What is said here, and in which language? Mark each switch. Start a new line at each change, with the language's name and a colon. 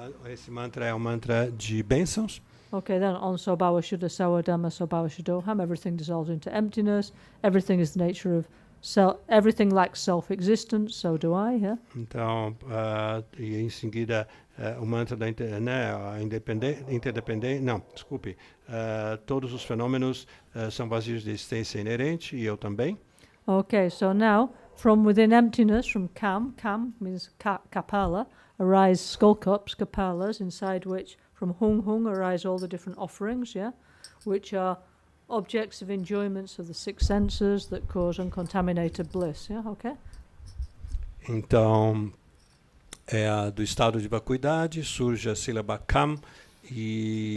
Portuguese: Esse mantra é um mantra de bênçãos.
English: Okay, then on
Sanskrit: Sobawa Shuddha Sawa Dhamma Sobawa Shuddhoham,
English: everything dissolves into emptiness, everything is the nature of self, everything lacks self-existence, so do I, yeah?
Portuguese: Então, e em seguida, o mantra da interdependência, não, desculpe, todos os fenômenos são vazios de existência inerente, e eu também.
English: Okay, so now, from within emptiness, from kam means kapala, arise skull cups, kapalas, inside which from hung arise all the different offerings, yeah, which are objects of enjoyments of the six senses that cause uncontaminated bliss, yeah, okay?
Portuguese: Então, do estado de vacuidade surge a sílaba kam, e